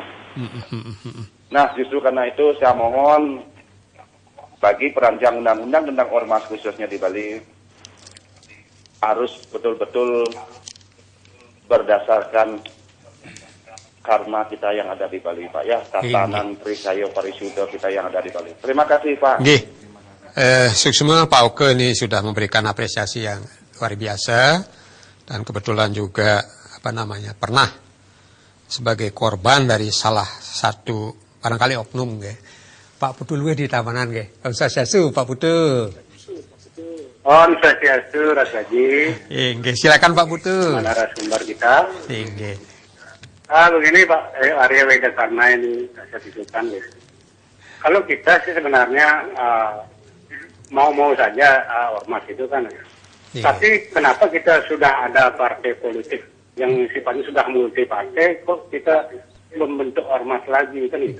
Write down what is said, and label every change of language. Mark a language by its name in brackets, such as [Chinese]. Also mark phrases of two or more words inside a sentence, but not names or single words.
[Indonesian] Nah, justru karena itu saya mohon bagi perancang undang-undang tentang ormas khususnya di Bali harus betul-betul berdasarkan karma kita yang ada di Bali, Pak, ya, tatanan Trisayo Parisudo kita yang ada di Bali. Terima kasih, Pak. Suksma Pak Oke ini sudah memberikan apresiasi yang luar biasa, dan kebetulan juga pernah sebagai korban dari salah satu barangkali oknum, Pak Putu luwih di Tamanan, [Balinese] Om Swastiastu [Indonesian] Pak Putu. [Balinese] Om Swastiastu Rasaji. [Indonesian] Silakan Pak Putu. Narasumber kita. Begini Pak Arya Wedyakarna ini saya titipkan, kalau kita sih sebenarnya mau saja ormas itu kan, tapi kenapa kita sudah ada partai politik yang sifatnya sudah multi partai, kok kita membentuk ormas lagi, kan itu.